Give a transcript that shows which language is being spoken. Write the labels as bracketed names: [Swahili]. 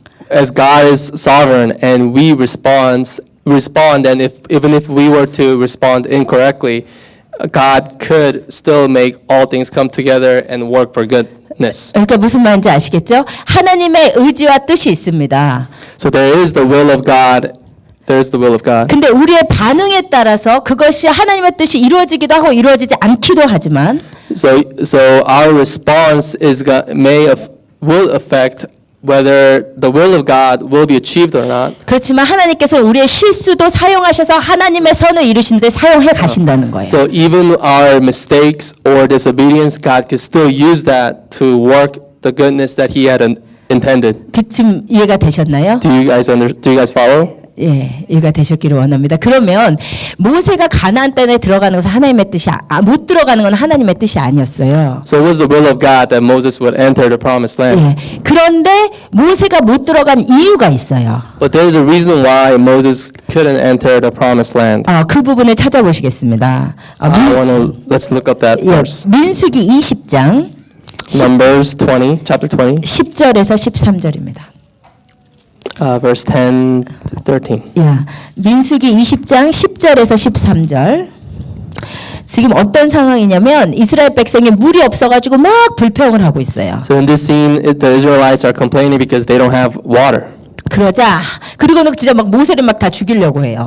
[English] As God is sovereign and we respond, and even if we were to respond incorrectly, God could still make all things come together and work for goodness. [Korean] 그러니까 무슨 말인지 아시겠죠? 하나님의 의지와 뜻이 있습니다. [English] So there is the will of God. There is the will of God. [Korean] 근데 우리의 반응에 따라서 그것이 하나님의 뜻이 이루어지기도 하고 이루어지지 않기도 하지만 [English] So our response will affect whether the will of God will be achieved or not. [Korean] 그렇지만 하나님께서 우리의 실수도 사용하셔서 하나님의 선을 이루시는데 사용해 가신다는 거예요. [English] So even our mistakes or disobedience, God can still use that to work the goodness that He had intended. [Korean] 지금 이해가 되셨나요? [English] Do you guys follow? [Korean] 예, 이해가 되셨기를 원합니다. 그러면 모세가 가나안 땅에 들어가는 것은 하나님의 뜻이 못 들어가는 건 하나님의 뜻이 아니었어요. [English] So it was the will of God that Moses would enter the promised land. [Korean] 예, 그런데 모세가 못 들어간 이유가 있어요. [English] But there's a reason why Moses couldn't enter the promised land. [Korean] 그 부분을 찾아보시겠습니다. [English] Let's look up that [Korean] 예, [English] verse. [Korean] 민수기 20장 [English] Numbers 20, chapter 20, [Korean] 10절에서 13절입니다. [English] verse 10 to 13. [Korean] 야, 민수기 20장 10절에서 13절. 지금 어떤 상황이냐면 이스라엘 백성이 물이 없어가지고 막 불평을 하고 있어요. [English] So in this scene, the Israelites are complaining because they don't have water. [Korean] 그러자 그리고는 진짜 막 모세를 막 다 죽이려고 해요.